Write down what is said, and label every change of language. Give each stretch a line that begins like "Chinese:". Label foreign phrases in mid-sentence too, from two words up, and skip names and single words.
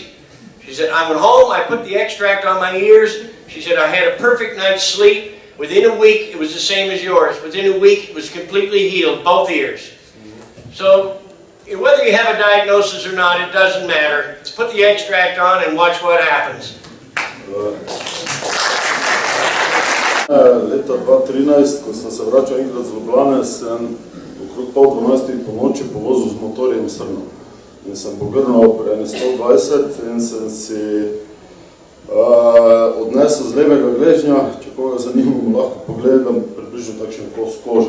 English: She said, I went home, I put the extract on my ears. She said, I had a perfect night's sleep. Within a week, it was the same as yours. Within a week, it was completely healed, both ears. So, whether you have a diagnosis or not, it doesn't matter. Just put the extract on and watch what happens.
Slovenian: Leta 2013, ko sem se vračal enkrat z Ljubljane, sem okrog 11:30 po noči povozil z motorjem srno. In sem pogrnil pri 120 in sem si odnesel z levega gležnja, če koga zanimamo, lahko pogledam, približno takšen kos kože.